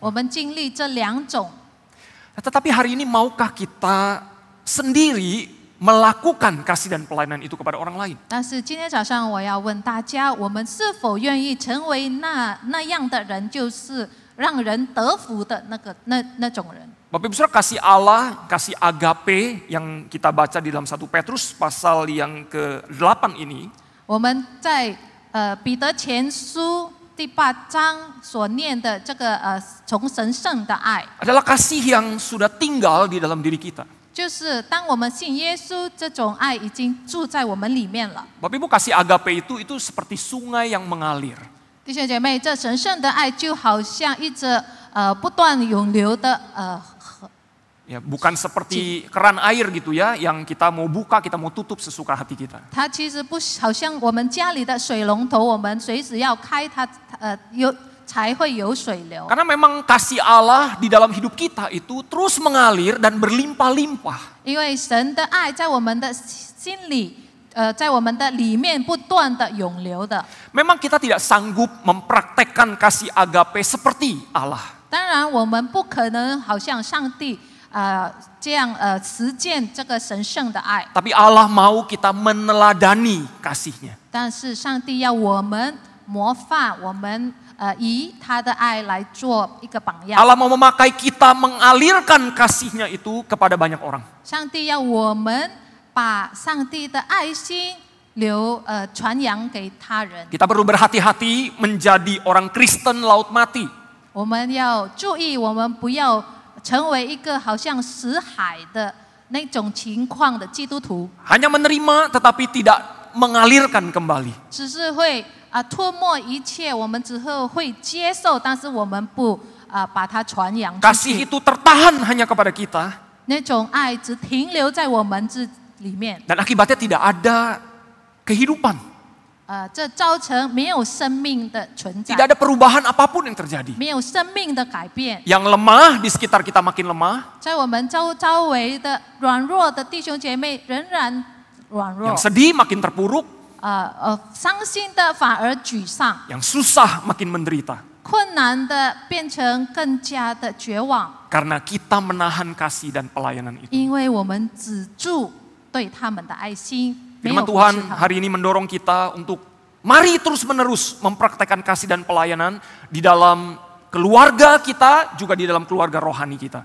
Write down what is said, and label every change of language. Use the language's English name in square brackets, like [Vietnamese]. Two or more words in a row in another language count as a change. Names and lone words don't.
[Chinese] 我们经历这两种。 [Indonesian] Tetapi hari ini maukah kita sendiri melakukan kasih dan pelayanan itu kepada orang lain? [Chinese] 但是今天早上我要问大家，我们是否愿意成为那样的人，就是让人得福的那种人？ [Indonesian] Bapak Ibu Saudara, kasih Allah, kasih agape yang kita baca di dalam 1 Petrus pasal yang ke-8 ini, [Chinese] 我们在彼得前书第8章所念的这个从神圣的爱， [Indonesian] adalah kasih yang sudah tinggal di dalam diri kita. [Chinese] 就是当我们信耶稣，这种爱已经住在我们里面了。 [Indonesian] Bapak Ibu, kasih agape itu seperti sungai yang mengalir. [Chinese] 弟兄姐妹，这神圣的爱就好像一则不断涌流的河。 [Indonesian] Ya, bukan seperti keran air gitu ya, yang kita mau buka, kita mau tutup sesuka hati kita. [Chinese] 它其实不好像我们家里的水龙头，我们随时要开它， 才会有水流。 [Indonesian] Karena memang kasih Allah di dalam hidup kita itu terus mengalir dan berlimpah-limpah. [Chinese] 因为神的爱在我们的心里，在我们的里面不断的涌流的。 [Indonesian] Memang kita tidak sanggup mempraktekkan kasih agape seperti Allah. [Chinese] 当然，我们不可能好像上帝这样实践这个神圣的爱， [Indonesian] Tapi Allah mau kita meneladani kasih-Nya. [Chinese] 但是上帝要我们模范，我们以他的爱来做一个榜样。 [Indonesian] Allah mau memakai kita mengalirkan kasih-Nya itu kepada banyak orang. [Chinese] 上帝要我们把上帝的爱心传扬给他人。 [Indonesian] Kita perlu berhati-hati menjadi orang Kristen laut mati. [Chinese] 我们要注意，我们不要成为一个好像死海的那种情况的基督徒， [Indonesian] Hanya menerima tetapi tidak mengalirkan kembali. [Chinese] 只是会吞没一切，我们只会接受，但是我们不把它传扬出 [Indonesian] Kasih [Chinese] 去。 [Indonesian] itu tertahan hanya kepada kita. [Chinese] 那种爱只停留在我们里面， [Indonesian] Dan akibatnya tidak ada kehidupan. [Chinese] 这造成没有生命的存在， [Indonesian] Tidak ada perubahan apapun yang terjadi. [Chinese] 没有生命的改变。 [Indonesian] Yang lemah di sekitar kita makin lemah. [Chinese] 在我们周围的软弱的弟兄姐妹仍然软弱， [Indonesian] Yang sedih makin terpuruk. [Chinese] 伤心的反而沮丧， [Indonesian] Yang susah makin menderita. [Chinese] 困难的变成更加的绝望， [Indonesian] Karena kita menahan kasih dan pelayanan itu. [Chinese] 因为我们止住对他们的爱心，没有 [Indonesian] Firman [Chinese] 服 [Indonesian] Tuhan [Chinese] 侍他们。 [Indonesian] hari ini mendorong kita untuk mari terus-menerus mempraktekkan kasih dan pelayanan di dalam keluarga kita, juga di dalam keluarga rohani kita.